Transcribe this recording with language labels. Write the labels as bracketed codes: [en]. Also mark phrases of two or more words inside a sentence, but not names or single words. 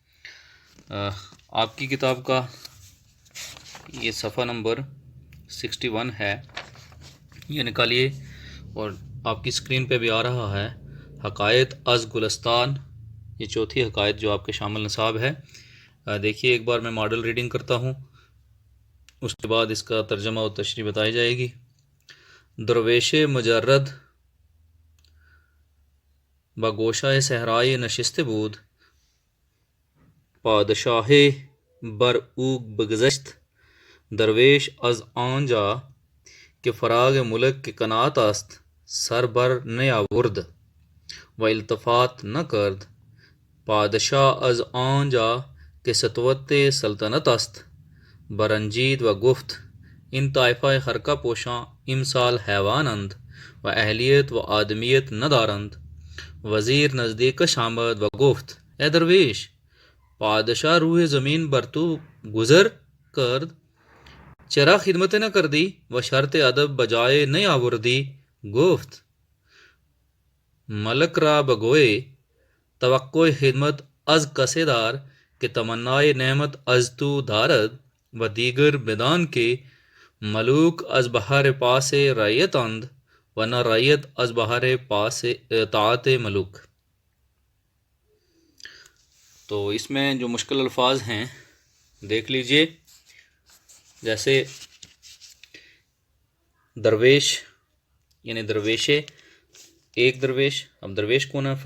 [ur] آپ کی کتاب کا یہ صفحہ نمبر 61 ہے، یہ نکالیے اور آپ کی اسکرین پہ بھی آ رہا ہے [fa] حکایت از گلستان, [ur] یہ چوتھی حکایت جو آپ کے شامل نصاب ہے. دیکھیے ایک بار میں [en] model reading [ur] کرتا ہوں، اس کے بعد اس کا ترجمہ اور تشریح بتائی جائے گی. [fa] درویش مجرد بگوشه صحرای نشست بود پادشاه بر او بگذشت درویش از آنجا که فراغ ملک که قناعت است سر بر نیاورد و التفات نکرد پادشاه از آنجا که سطوت سلطنت است برنجید و گفت این طائفه خرقه پوشان امسال حیوانند و اهلیت و آدمیت ندارند وزیر نزدیکش آمد و گفت اے درویش پادشاہ روح زمین بر تو گزر کرد چرا خدمت نہ کردی و شرط ادب بجائے نہیں آوردی گفت ملک را بگوئے توقع خدمت از کسے دار کہ تمنائے نعمت از تو دارد و دیگر بدان کے ملوک از بہر پاس رعیت اند و نہ رعیت از بہر پاس طاعت ملوک۔ [ur] تو اس میں جو مشکل الفاظ ہیں دیکھ لیجئے، جیسے درویش یعنی درویشے، ایک درویش، اب درویش کون ہے؟